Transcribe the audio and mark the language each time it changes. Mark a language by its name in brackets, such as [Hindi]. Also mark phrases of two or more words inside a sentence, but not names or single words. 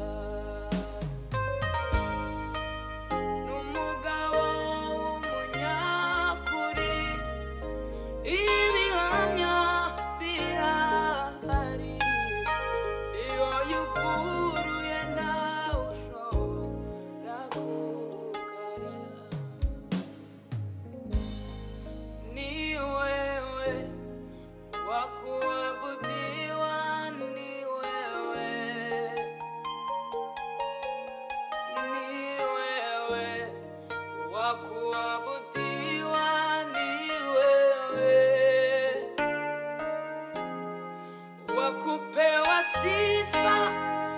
[Kinyarwanda] N'umugabo w'umunyakuri, ibihamya birahari. Iyo yuguruye nawe ushobora kugara. [Swahili] Ni wewe wakuabudiwa, ni wewe, ni wewe wakuabudiwa, ni wewe wakupewa sifa